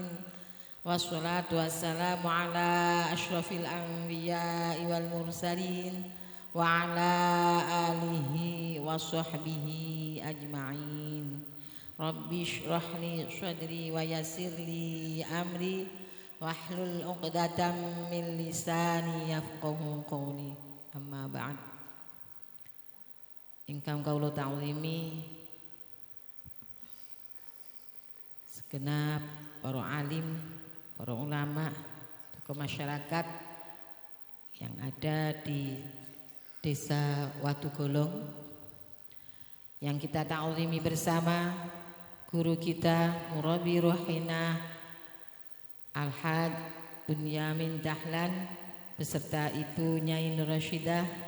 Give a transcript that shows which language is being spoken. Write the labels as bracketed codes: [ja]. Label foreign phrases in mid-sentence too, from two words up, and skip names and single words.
[ar] والصلاة والسلام على أشرف الأنبياء والمرسلين وعلى آله وصحبه أجمعين. رب اشرح لي صدري ويسر لي أمري واحلل عقدة من لساني يفقهوا قولي. أما بعد. [jv] Ingkang kawula ta'zimi [id] segenap para alim, para ulama, tokoh masyarakat yang ada di Desa Watugolong yang kita ta'zimi bersama guru kita [ar] مربي روحنا [id] Al-Haj Bunyamin Dahlan beserta Ibu Nyai Nur Rasyidah.